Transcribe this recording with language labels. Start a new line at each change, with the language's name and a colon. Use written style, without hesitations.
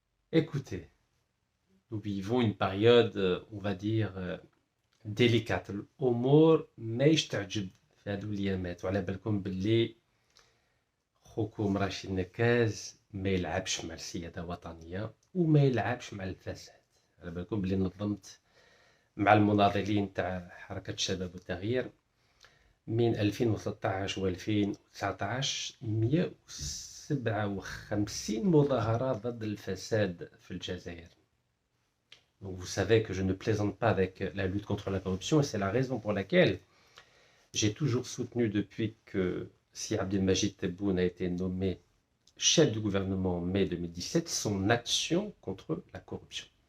French: Écoutez, nous vivons une période, on va dire, délicate.
Arabic: الأمور ما يستعجب في هذو الأيامات وعلى بالكم باللي خوكم رشيد نكاز ما يلعبش مع السيادة الوطنية وما يلعبش مع الفساد. على بالكم باللي نظمت مع المناضلين تاع حركة الشباب والتغيير من 2013 و 2019 157 مظاهرة ضد الفساد في الجزائر.
French: Donc vous savez que je ne plaisante pas avec la lutte contre la corruption et c'est la raison pour laquelle j'ai toujours soutenu depuis que Si Abdelmajid Tebboune a été nommé chef du gouvernement en mai 2017 son action contre la corruption.